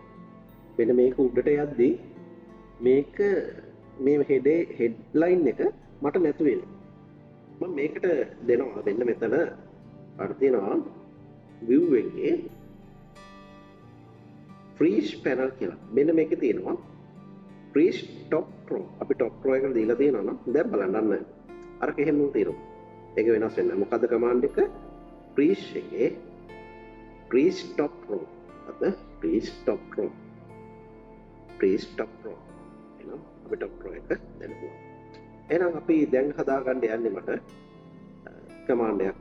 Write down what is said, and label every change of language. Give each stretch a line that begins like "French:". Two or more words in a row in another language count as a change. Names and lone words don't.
Sinhala: මෙන්න මේක උඩට යද්දී මේක මේ හෙඩ්ලයින් එක මට නැතු වෙනවා. මම මේකට දෙනවා මෙන්න මෙතන අර තියෙනවා view එකේ
English: freeze panel
Sinhala: කියලා. මෙන්න මේකේ තියෙනවා
English: freeze top row.
Sinhala: අපි
English: top row
Sinhala: එකට දීලා තියෙනවා නම් දැන් බලන්න අර කෙහෙම තියෙනවා. ඒක වෙනස් වෙන්නේ නැහැ. මොකද්ද command එක? freeze එකේ
English: freeze top row. අද freeze top row. freeze top row.
Sinhala: එහෙනම් අපි
English: top row
Sinhala: එක දැම්මා. එහෙනම් අපි දැන් හදාගන්න යන්නේ මට command එකක්.